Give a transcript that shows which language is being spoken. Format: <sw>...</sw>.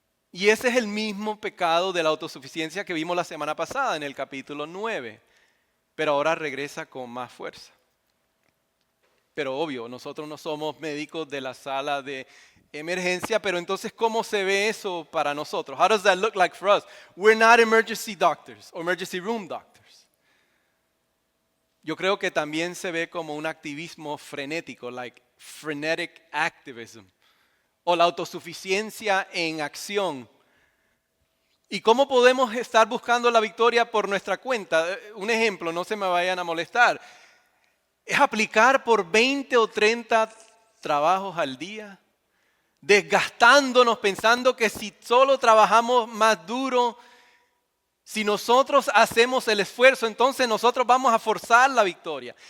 <es>Y ese es el mismo pecado de la autosuficiencia que vimos la semana pasada en el capítulo 9, pero ahora regresa con más fuerza. Pero obvio, nosotros no somos médicos de la sala de emergencia, pero entonces, ¿cómo se ve eso para nosotros?</es> <en>How does that look like for us? We're not emergency doctors or emergency room doctors.</en> <es>Yo creo que también se ve como un activismo frenético,</es> <en>like frenetic activism,</en> <es>o la autosuficiencia en acción. ¿Y cómo podemos estar buscando la victoria por nuestra cuenta? Un ejemplo, no se me vayan a molestar. Es aplicar por 20 o 30 trabajos al día, desgastándonos pensando que si solo trabajamos más duro, si nosotros hacemos el esfuerzo, entonces nosotros vamos a forzar la victoria.</es>